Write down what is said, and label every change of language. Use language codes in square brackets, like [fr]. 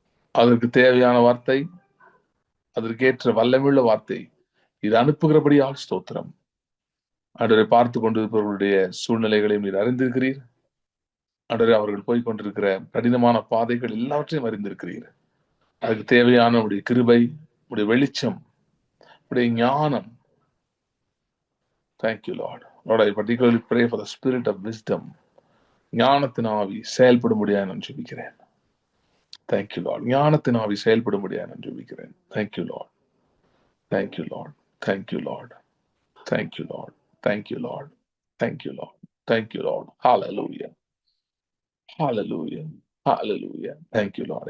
[ta] அதற்கு தேவையான வார்த்தை, அதற்கேற்ற வல்லமுள்ள வார்த்தை இது அனுப்புகிறபடியால் ஸ்தோத்திரம். ஆண்டவரை, பார்த்து கொண்டிருப்பவர்களுடைய சூழ்நிலைகளையும் நீர் அறிந்திருக்கிறீர். ஆண்டவரை, அவர்கள் போய்கொண்டிருக்கிற கடினமான பாதைகள் எல்லாவற்றையும் அறிந்திருக்கிறீர். அதுக்கு தேவையான உடைய கிருபை, உடைய வெளிச்சம், உடைய ஞானம். [en] Thank you, Lord. Lord, I particularly pray for the spirit of wisdom. [ta] ஞானத்தின் ஆவி செயல்படும்படியாக நான் ஜெபிக்கிறேன். [en] Thank you, Lord. [ta] ஞானத்தின் ஆவி செயல்படும்படியாக நான் ஜெபிக்கிறேன். [en] Thank you, Lord. Thank you, Lord. Thank you, Lord. Thank you, Lord. Thank you, Lord. Thank you, Lord. Thank you, Lord. Hallelujah. Hallelujah. Hallelujah. Thank you, Lord.